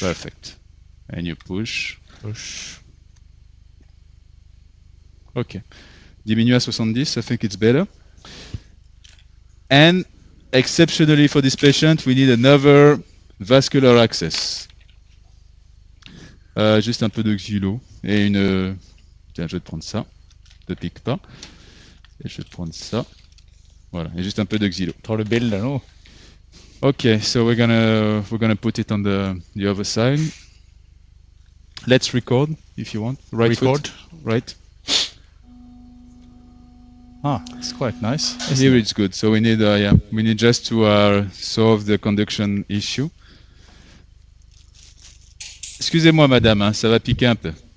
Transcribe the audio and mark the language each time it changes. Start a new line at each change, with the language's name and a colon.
English: Perfect. And you push. Push. Okay.
French: Diminue à 70,
English: I think it's better. And exceptionally for this patient, we need another vascular access.
French: Juste un peu de xylo et une... Tiens, je vais te prendre ça. Ne pique pas. Et je vais te prendre ça. Voilà, et juste un peu de xylo.
Norwegian: Tar du bilder nu?
English: Okay, so we're gonna put it on the other side. Let's record if you want. Right Record? foot, right. Ah, it's quite nice. Here it's good. So we need we need just to solve the conduction issue.
French: Excusez-moi, madame, hein, ça va piquer un peu.